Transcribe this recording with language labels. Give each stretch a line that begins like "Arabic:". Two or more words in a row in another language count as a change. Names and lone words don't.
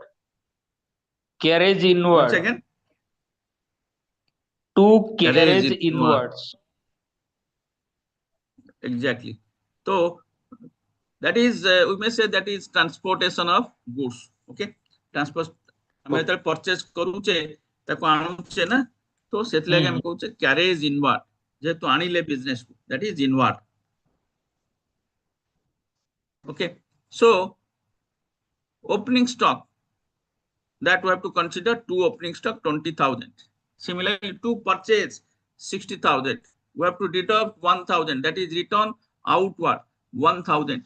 English: Carriage inward. once again. To carriage inward. inwards. Exactly. So that is we may say that is transportation of goods.
Odia: Okay. Transport ଆମେ ଯେତେବେଳେ purchase କରୁଛେ ତାକୁ ଆଣୁଛେ ନା, ତ ସେଥିଲାଗି ଆମେ କହୁଛେ
English: carriage inward,
Odia: ଯେହେତୁ ଆଣିଲେ business କୁ,
English: that is inward. Okay. So opening stock, that we have to consider two opening stock 20,000. Similarly, to purchase 60,000, we have to deduct 1,000, that is return outward 1,000.